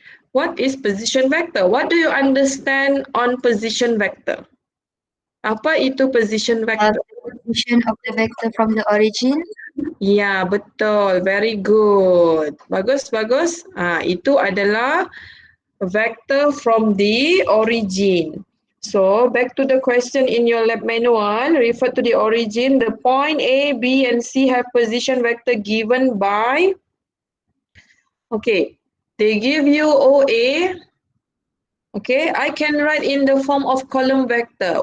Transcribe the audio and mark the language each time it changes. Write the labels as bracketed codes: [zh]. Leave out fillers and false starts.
[en] What is position vector? What do you understand on position vector? [id] Apa itu position vector? [en] Position of the vector from the origin. [id] Ya, betul. [en] Very good. [id] Bagus, bagus. Itu adalah [en] vector from the origin. So, back to the question in your lab manual, refer to the origin. The point A, B and C have position vector given by, okay, they give you OA. Okay, I can write in the form of column vector.